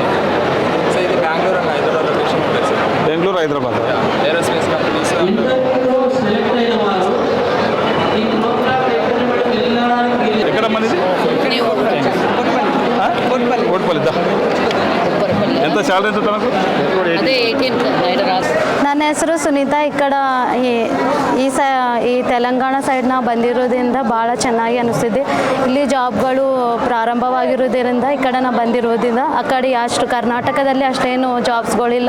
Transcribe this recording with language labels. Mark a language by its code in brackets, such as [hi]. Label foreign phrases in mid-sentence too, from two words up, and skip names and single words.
[te] సో ఇది బెంగళూరు అండ్ హైదరాబాద్ లొకేషన్ ఉంటుంది సార్. బెంగళూరు, హైదరాబాద్. [en] aerospace companies. [te] ఎక్కడ మనది? కోట్పల్లి. ఎంత శాలరీ ఎంత తనకు? [kn] ನನ್ನ ಹೆಸರು ಸುನೀತಾ. ఇక్కడ ಈ ತೆಲಂಗಾಣ ಸೈಡ್ನ ಬಂದಿರೋದ್ರಿಂದ ಭಾಳ ಚೆನ್ನಾಗಿ ಅನಿಸ್ತಿದೆ. ಇಲ್ಲಿ ಜಾಬ್ಗಳು ಪ್ರಾರಂಭವಾಗಿರೋದ್ರಿಂದ ಈ ಕಡೆ ನಾ ಬಂದಿರೋದ್ರಿಂದ ಆ ಕಡೆ ಅಷ್ಟು ಕರ್ನಾಟಕದಲ್ಲಿ ಅಷ್ಟೇನು ಜಾಬ್ಸ್ಗಳಿಲ್ಲ.